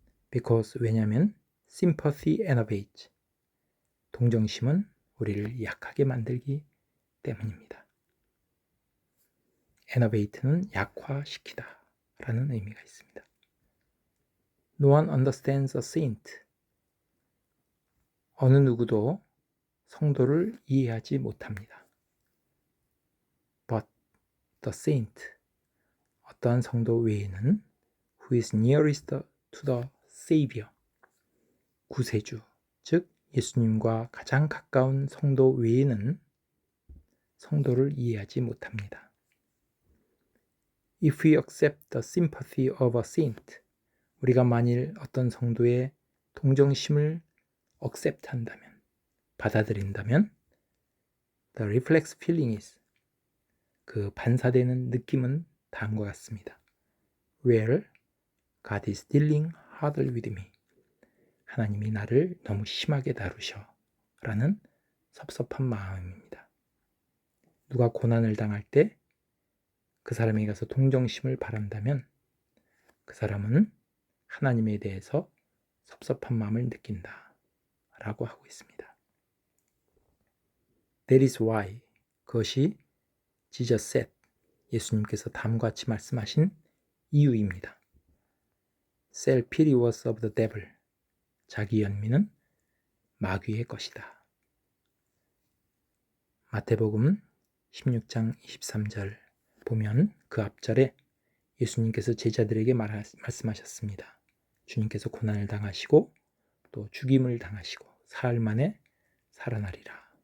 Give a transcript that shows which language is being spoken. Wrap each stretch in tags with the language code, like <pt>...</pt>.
<en>Because</en> <ko>왜냐하면</ko> <en>sympathy enervates.</en> <ko>동정심은 우리를 약하게 만들기 때문입니다. enervate는 약화시키다 라는 의미가 있습니다.</ko> <en>No one understands a saint.</en> <ko>어느 누구도 성도를 이해하지 못합니다.</ko> <en>But the saint.</en> <ko>어떠한 성도 외에는</ko> <en>who is nearest to the Savior.</en> <ko>구세주, 즉 예수님과 가장 가까운 성도 외에는 성도를 이해하지 못합니다.</ko> <en>If we accept the sympathy of a saint,</en> <ko>우리가 만일 어떤 성도의 동정심을</ko> <en>accept</en> <ko>한다면, 받아들인다면,</ko> <en>the reflex feeling is,</en> <ko>그 반사되는 느낌은 다음과 같습니다.</ko> <en>Well, God is dealing hardly with me.</en> <ko>하나님이 나를 너무 심하게 다루셔. 라는 섭섭한 마음입니다. 누가 고난을 당할 때 그 사람에게 가서 동정심을 바란다면 그 사람은 하나님에 대해서 섭섭한 마음을 느낀다. 라고 하고 있습니다.</ko> <en>That is why,</en> <ko>그것이</ko> <en>Jesus said,</en> <ko>예수님께서 다음과 같이 말씀하신 이유입니다.</ko> <en>Self pity was of the devil.</en> <ko>자기 연민은 마귀의 것이다. 마태복음 16장 23절 보면 그 앞절에 예수님께서 제자들에게 말씀하셨습니다. 주님께서 고난을 당하시고 또 죽임을 당하시고 사흘 만에 살아나리라.</ko>